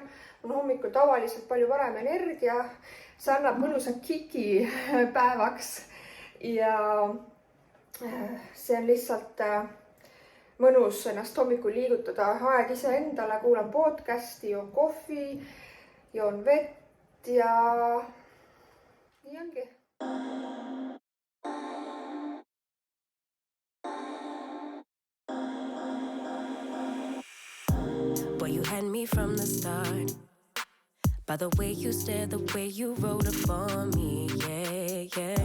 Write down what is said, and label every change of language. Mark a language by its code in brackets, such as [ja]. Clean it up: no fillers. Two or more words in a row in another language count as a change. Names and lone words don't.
[et] Mul on hommikul tavaliselt palju parem energia. See annab mõnusa kiki päevaks ja see on lihtsalt mõnus ennast hommikul liigutada, aeg iseendale, kuulan podcasti, joon kohvi, joon vett ja nii ongi. [en] Boy, you had me from the start. By the way you stared, the way you wrote up on me, yeah.